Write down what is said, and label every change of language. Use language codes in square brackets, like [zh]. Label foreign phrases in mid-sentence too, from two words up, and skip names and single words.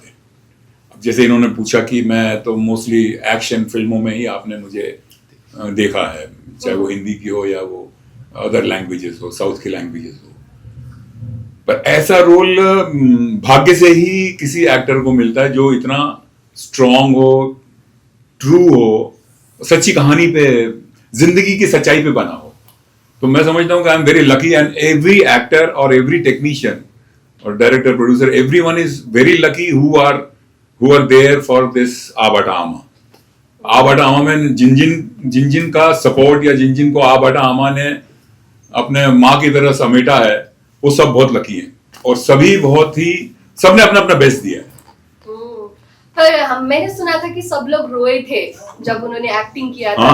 [hi] जैसे इन्होंने पूछा कि मैं तो मोस्टली एक्शन फिल्मों में ही आपने मुझे देखा है, चाहे वो हिंदी की हो या वो [en] other languages [hi] हो, साउथ की लैंग्वेजेस हो, पर ऐसा रोल भाग्य से ही किसी एक्टर को मिलता है जो इतना स्ट्रांग हो, ट्रू हो, सच्ची कहानी पे, जिंदगी की सच्चाई पे बना हो। तो मैं समझता हूँ कि [en] I am very lucky, and every actor और every technician और director, producer, everyone is very lucky who are there for this आबाटा आमा। [hi] आबाटा आमा में जिन का सपोर्ट या जिन को आबाटा आमा ने अपने माँ की तरह समेटा है, वो सब बहुत लकी हैं, और सबने अपना अपना बेस्ट दिया है। पर मैंने सुना था कि सब लोग रोए थे जब उन्होंने एक्टिंग किया था।